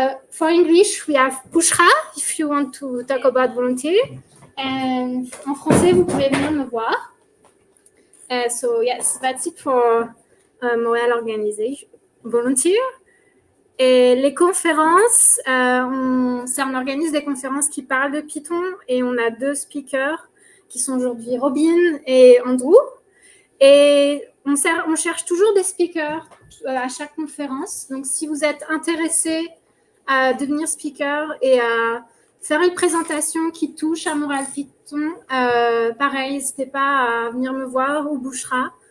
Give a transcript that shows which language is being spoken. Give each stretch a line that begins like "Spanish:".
English: For English, we have Bushra, if you want to talk about volunteer.
French: And en français, vous pouvez venir me voir.
English: So yes, that's it for Montréal Organization Volunteer.
French: Et les conférences, on organise des conférences qui parlent de Python et on a 2 speakers qui sont aujourd'hui Robin et Andrew. Et on cherche toujours des speakers à chaque conférence. Donc, si vous êtes intéressé à devenir speaker et à faire une présentation qui touche à Montréal-Python, pareil, n'hésitez pas à venir me voir ou Bouchera.